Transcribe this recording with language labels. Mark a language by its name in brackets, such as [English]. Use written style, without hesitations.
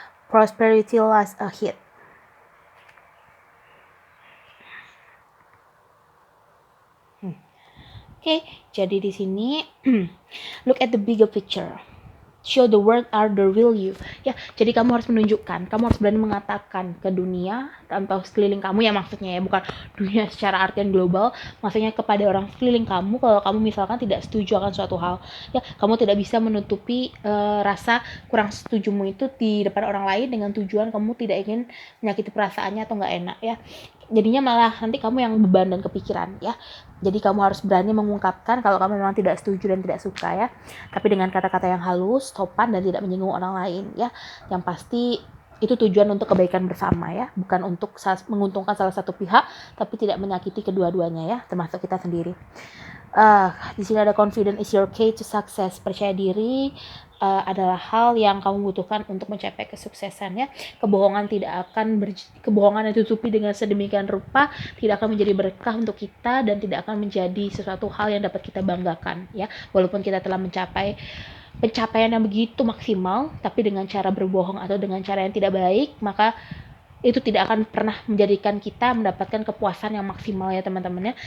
[English] Prosperity lies ahead. [Indonesian] Oke, jadi di sini [English] look at the bigger picture. Show the world are the real you. [Indonesian] Ya, jadi kamu harus menunjukkan, kamu harus berani mengatakan ke dunia atau sekeliling kamu ya, maksudnya ya, bukan dunia secara artian global, maksudnya kepada orang sekeliling kamu kalau kamu misalkan tidak setuju akan suatu hal. Ya, kamu tidak bisa menutupi rasa kurang setujumu itu di depan orang lain dengan tujuan kamu tidak ingin menyakiti perasaannya atau nggak enak ya. Jadinya malah nanti kamu yang beban dan kepikiran ya. Jadi kamu harus berani mengungkapkan kalau kamu memang tidak setuju dan tidak suka ya, tapi dengan kata-kata yang halus, sopan, dan tidak menyinggung orang lain ya. Yang pasti itu tujuan untuk kebaikan bersama ya, bukan untuk menguntungkan salah satu pihak tapi tidak menyakiti kedua-duanya ya, termasuk kita sendiri. Di sini ada [English] confidence is your key to success. [Indonesian] Percaya diri adalah hal yang kamu butuhkan untuk mencapai kesuksesan ya. Kebohongan kebohongan yang ditutupi dengan sedemikian rupa tidak akan menjadi berkah untuk kita dan tidak akan menjadi sesuatu hal yang dapat kita banggakan ya. Walaupun kita telah mencapai pencapaian yang begitu maksimal, tapi dengan cara berbohong atau dengan cara yang tidak baik, maka itu tidak akan pernah menjadikan kita mendapatkan kepuasan yang maksimal ya teman-teman ya.